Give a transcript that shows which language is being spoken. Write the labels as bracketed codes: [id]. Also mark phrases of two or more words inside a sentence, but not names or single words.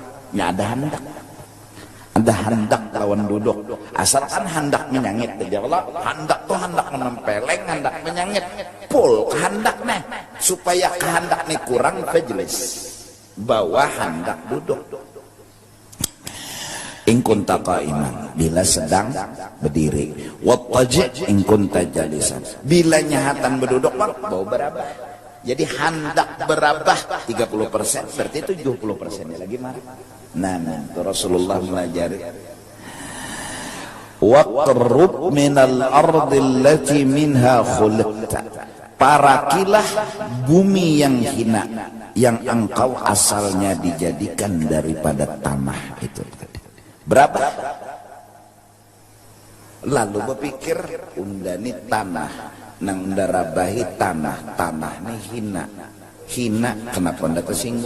[bjn] Ya ada hendak. Ada hendak lawan duduk. Asalkan hendak menyangit aja. Allah, hendak tuh hendak menempeleng, hendak menyangit. Pul kehendaknya. Supaya kehendak ini kurang, majlis. Bawa hendak duduk. [ar] In kunta qa'iman, [bjn] bila sedang berdiri. [ar] Wattaji' in kunta jalisan, [bjn] bila nyahatan berduduk bang, bau berabah. Jadi hendak berabah 30%, berarti 70% lagi marah. Nah, itu Rasulullah melajari. [ar] Waqrub minal ardi allati minha khuliqta, [bjn] parakilah bumi yang hina, yang engkau asalnya dijadikan daripada tanah itu. Berapa? Lalu berpikir, undani tanah, nang darabahi tanah ni hina, kenapa unda tersinggung?